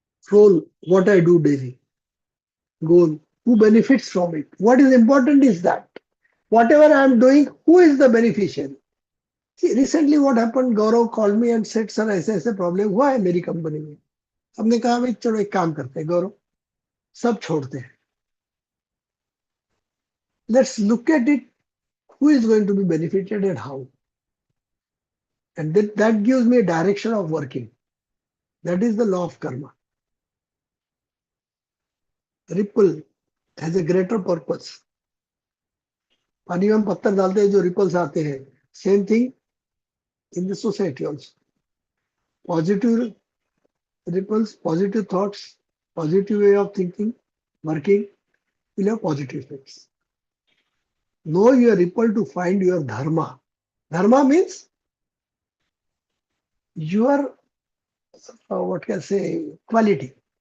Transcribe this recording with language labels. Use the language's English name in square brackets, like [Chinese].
[English] Role, what I do daily. Goal, who benefits from it. What is important is that whatever I am doing, who is the beneficiary? See, recently what happened, Gaurav called me and said, sir, [Hindi] ऐसे problem हुआ है मेरी company में. हमने कहा भाई चलो एक काम करते हैं गौरव, सब छोड़ते हैं. [English] Let's look at it, who is going to be benefited and how. And that gives me a direction of working. That is the law of karma. Ripple has a greater purpose. [Hindi] पानी में हम पत्थर डालते हैं जो ripples आते हैं. [English] Same thing in the society also. Positive ripples, positive thoughts, positive way of thinking, working will have positive effects. Know your ripple to find your dharma. Dharma means your, what can I say, quality.